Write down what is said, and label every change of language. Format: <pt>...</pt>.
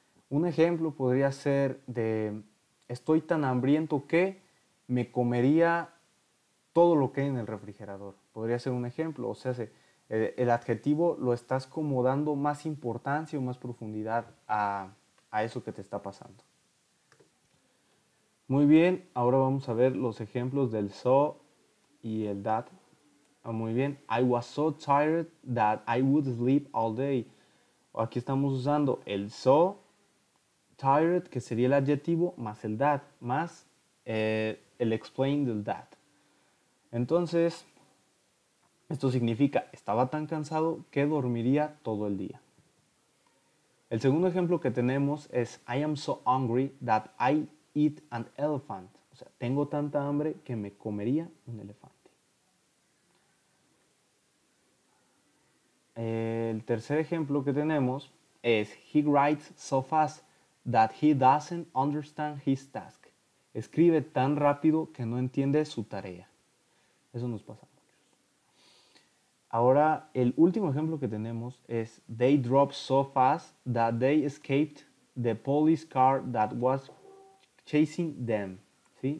<es>Un ejemplo podría ser de estoy tan hambriento que me comería todo lo que hay en el refrigerador. Podría ser un ejemplo. O sea, el adjetivo lo estás como dando más importancia o más profundidad a eso que te está pasando. Muy bien, ahora vamos a ver los ejemplos del so y el that. Muy bien,</es> <en>I was so tired that I would sleep all day.</en> <es>Aquí estamos usando el so, tired, que sería el adjetivo, más el that, más el explain del that. Entonces, esto significa, estaba tan cansado que dormiría todo el día. El segundo ejemplo que tenemos es</es> <en>I am so hungry that I eat an elephant.</en> <es>O sea, tengo tanta hambre que me comería un elefante. El tercer ejemplo que tenemos es</es> <en>He writes so fast that he doesn't understand his task.</en> <es>Escribe tan rápido que no entiende su tarea. Eso nos pasa. Ahora, el último ejemplo que tenemos es</es> <en>They drove so fast that they escaped the police car that was chasing them.</en> <es>¿Sí?</es>